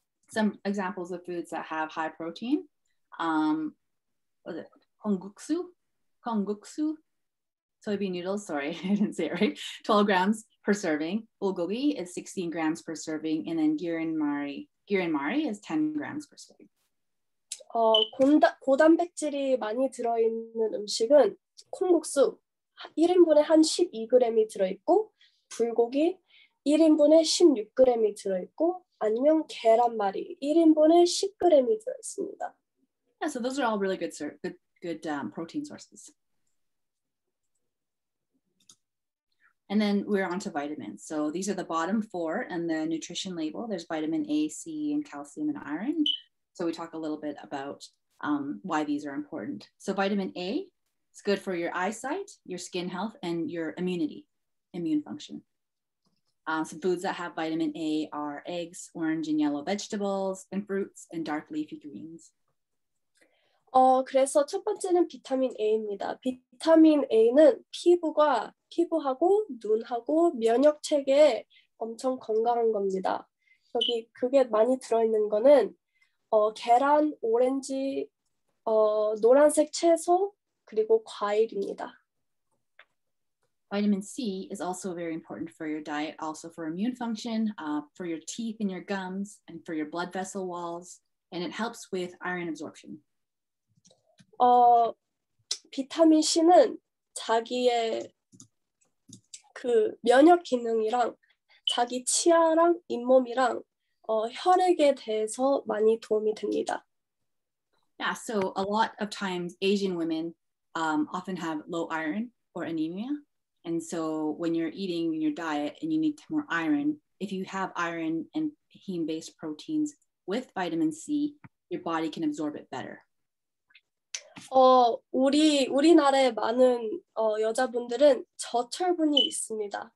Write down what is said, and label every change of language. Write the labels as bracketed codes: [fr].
[en] Some examples of foods that have high protein. Was it kongguksu? Soybean noodles, sorry, I didn't say it right. 12 grams per serving. Bulgogi is 16 grams per serving. And then giranmari is 10 grams per serving. [ko] 고단백질이 많이 들어있는 음식은 콩국수 1인분에 한 12g이 들어있고 불고기 1인분에 16g이 들어있고 아니면 계란말이 1인분에 10g이 들어있습니다. [en] Yeah, so those are all really good protein sources. And then we're on to vitamins. So these are the bottom 4 and the nutrition label. There's vitamin A, C, and calcium and iron. So we talk a little bit about why these are important. So vitamin A is good for your eyesight, your skin health, and your immunity, immune function. Some foods that have vitamin A are eggs, orange and yellow vegetables, and fruits, and dark leafy greens. [ko] 그래서 첫 번째는 비타민 A입니다. 비타민 A는 피부하고 눈하고 면역 체계에 엄청 건강한 겁니다. 여기 그게 많이 들어있는 거는 계란, 오렌지, 노란색 채소, 그리고 과일입니다. [en] Vitamin C is also very important for your diet, also for immune function, for your teeth and your gums, and for your blood vessel walls, and it helps with iron absorption. [ko] 비타민 C는 자기의 그 면역 기능이랑 자기 치아랑 잇몸이랑 혈액에 대해서 많이 도움이 됩니다. [en] Yeah, so a lot of times Asian women often have low iron or anemia. And so when you're eating your diet and you need more iron, if you have iron and heme-based proteins with vitamin C, your body can absorb it better. [ko] 우리나라에 많은 여자분들은 저철분이 있습니다.